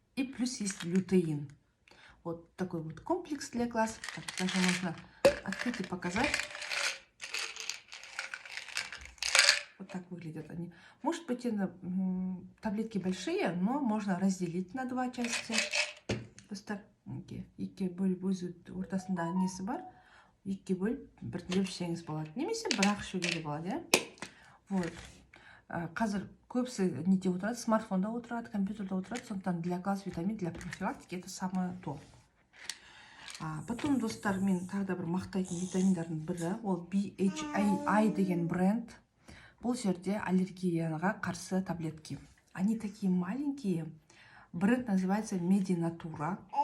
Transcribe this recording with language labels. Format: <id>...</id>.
<ru>И плюс есть лютеин. Вот такой вот комплекс для глаз. Так, даже можно открыть и показать. Вот так выглядят они. Может быть, таблетки большие, но можно разделить на 2 части.</ru> <kk>Достар, екі бөліп өзі ортасында несі бар. Екі бөліп біртіндеп ішсеңіз болады. Немесе бірақ ішуге де болады, Вот. Қазір көбісі неде отырады, смартфонда отырады, компьютерда отырады. Сондықтан</kk> <ru>для глаз витамин, для профилактики это самое то.</ru> <kk>Потом, достар, мен тағы да бір мақтайтын витаминдардың бірі, ол BHAI деген бренд. Бұл жерде аллергияға қарсы таблетки.</kk> <ru>Они такие маленькие. Бренд называется Мединатура.</ru>